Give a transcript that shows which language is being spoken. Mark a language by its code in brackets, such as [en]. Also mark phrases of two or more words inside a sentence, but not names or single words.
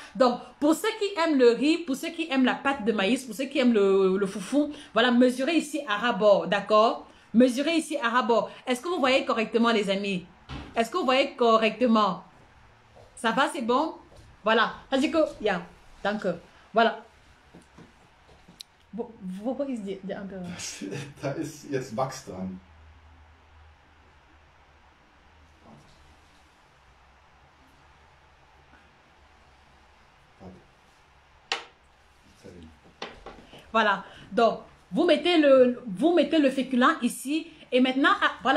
[fr] Donc, pour ceux qui aiment le riz, pour ceux qui aiment la pâte de maïs, pour ceux qui aiment le foufou, voilà, mesurez ici à ras-bord. D'accord? Mesurez ici à ras-bord. Est-ce que vous voyez correctement, les amis? Est-ce que vous voyez correctement? Ça va, c'est bon? Voilà. C'est-à-dire que, [de] ja, danke. Voilà. Wo ist die andere? Da ist jetzt Wachs dran. [fr] Voilà. Donc, vous mettez le féculent ici. Et maintenant, voilà.